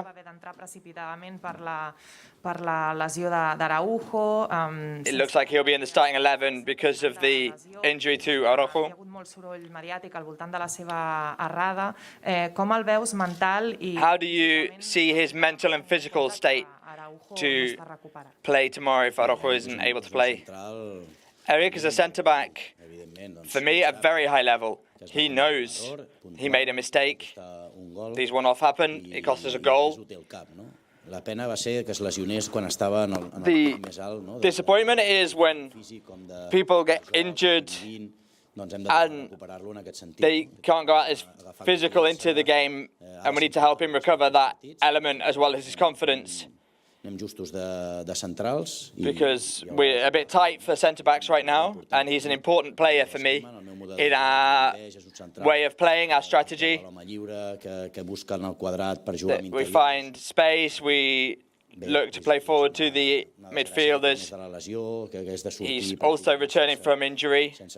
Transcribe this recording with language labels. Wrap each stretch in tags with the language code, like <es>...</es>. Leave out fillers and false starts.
<ca>Va haver d'entrar precipitadament per la lesió d'Araujo.</ca> <en>It looks like he'll be in the starting 11 because of the injury to Araujo.</en> <ca>Hi ha hagut molt soroll mediàtic al voltant de la seva errada. Com el veus mental i...</ca> <en>How do you see his mental and physical state to play tomorrow if Araujo isn't able to play? Eric is a centre-back, for me, at very high level. He knows he made a mistake. These one-off happened. It cost us a goal.</en> <ca>La pena va ser que es lesionés quan estava en el</ca> <en>The</en> <ca>més alt, no?</ca> <en>disappointment is when people get injured and they can't go out as physical into the game, and we need to help him recover that element as well as his confidence.</en> <ca>Anem justos de centrals.</ca> <en>Because we're a bit tight for centre-backs right now, and he's an important player for me in our way of playing, our strategy.</en> <ca>Que busquen el quadrat per jugar amb</ca> <en>We find space, we look to play forward to the midfielders. He's also returning from injury.</en>